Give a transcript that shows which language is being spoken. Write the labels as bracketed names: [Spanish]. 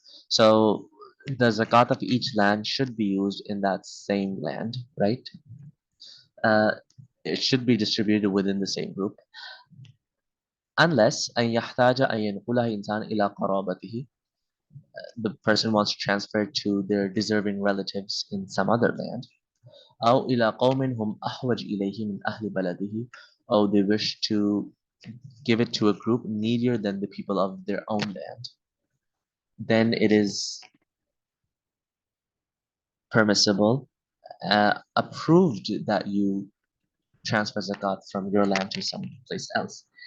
[English] So the zakat of each land should be used in that same land, right? Uh, it should be distributed within the same group, unless [Arabic] أن يحتاج أن ينقلها إنسان إلى قرابته. [English] The person wants to transfer to their deserving relatives in some other land. [Arabic] أو إلى قوم هم أحوج إليه من أهل بلده. [English] Or they wish to give it to a group needier than the people of their own land. Then it is permissible, approved that you transfer zakat from your land to someplace else.